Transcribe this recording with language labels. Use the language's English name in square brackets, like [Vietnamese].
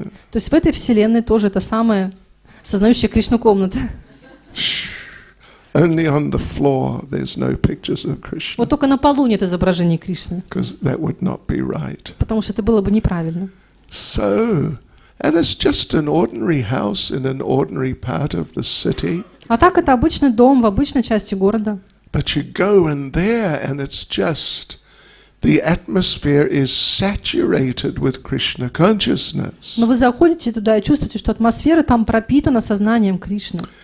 [Russian] То есть в этой Вселенной тоже это самая сознающая Кришну комната. [English] Only on the floor there's no pictures of Krishna. [Russian] Вот только на полу нет изображений Кришны. [English] Because that would not be right. [Russian] Потому что это было бы неправильно. [English] So, and it's just an ordinary house in an ordinary part of the city. [Russian] А так это обычный дом в обычной части города. [English] But you go in there and it's just, the atmosphere is saturated with Krishna consciousness. [Russian] Но вы заходите туда и чувствуете, что атмосфера там пропитана сознанием Кришны.